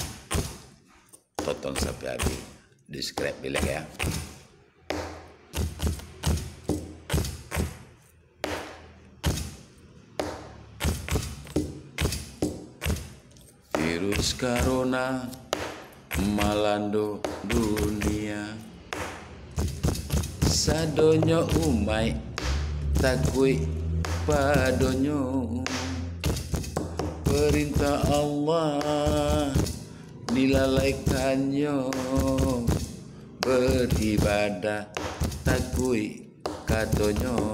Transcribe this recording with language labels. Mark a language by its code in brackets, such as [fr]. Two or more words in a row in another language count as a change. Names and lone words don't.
[id] Tonton sampai habis, describe bilang ya. Virus corona melanda dunia, [min] sadonyo umai takui padonyo. Perintah Allah dilalaikannya, beribadah takui katonyo.